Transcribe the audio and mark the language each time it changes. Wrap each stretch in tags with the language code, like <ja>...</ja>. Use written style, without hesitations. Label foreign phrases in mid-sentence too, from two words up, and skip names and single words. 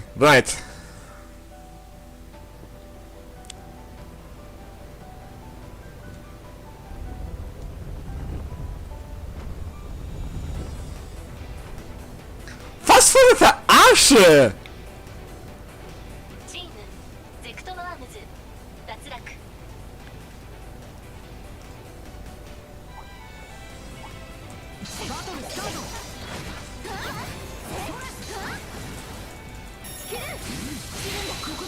<en>Right.</en> <de>Was für eine Verarsche!</de> <ja>チームゼクトノアームズ脱落。バトルスタート。ここだ。</ja>